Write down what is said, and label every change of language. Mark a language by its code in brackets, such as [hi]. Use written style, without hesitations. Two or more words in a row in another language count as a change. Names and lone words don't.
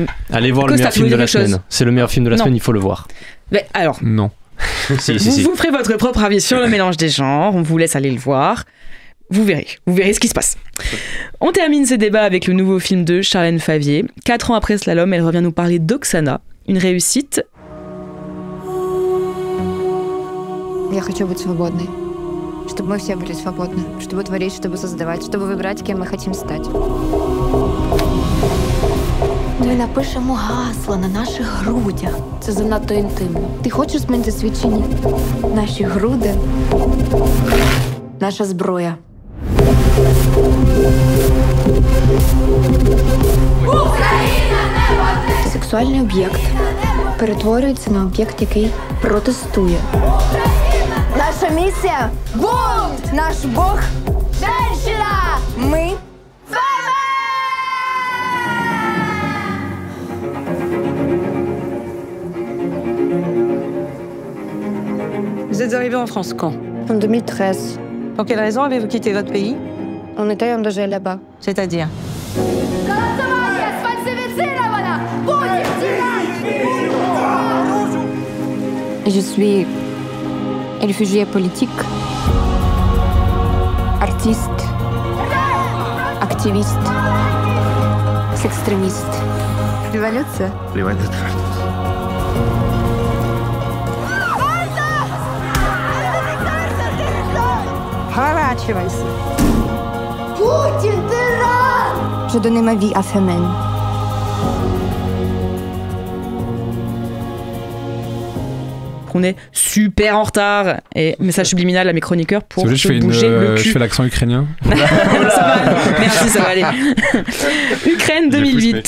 [fr] Allez voir le meilleur film de la semaine. C'est le meilleur film de la semaine, il faut le voir. Mais alors. Non. Vous ferez votre propre avis sur le mélange des genres, on vous laisse aller le voir. Vous verrez ce qui se passe. On termine ces débats avec le nouveau film de Charlène Favier. 4 ans après Slalom, elle revient nous parler d'Oksana, une réussite. [ru] Я хочу быть свободной. Чтобы мы все были свободны. Чтобы творить, чтобы создавать, чтобы выбирать, кем мы хотим стать. [uk] Ми напишемо гасла на наших грудях. Це занадто інтимно. Ти хочеш змінити світ чи ні? Наші груди. Наша зброя. Україна не води! Сексуальний об'єкт перетворюється на об'єкт, який протестує. Наша місія – бунт! Наш Бог – женщина! Ми – [fr] Vous êtes arrivé en France quand? En 2013. Pour quelle raison avez-vous quitté votre pays? On était engagés là-bas. C'est-à-dire? Je suis réfugiée politique, artiste, activiste, extrémiste. [ru] Революция? Революция. Поворачивайся. Путин, тиран! [fr] Je donnais ma vie à Femen. On est super en retard. Et message subliminal à mes chroniqueurs pour bouger le cul. Je fais l'accent ukrainien. Merci, ça va aller. Ukraine 2008.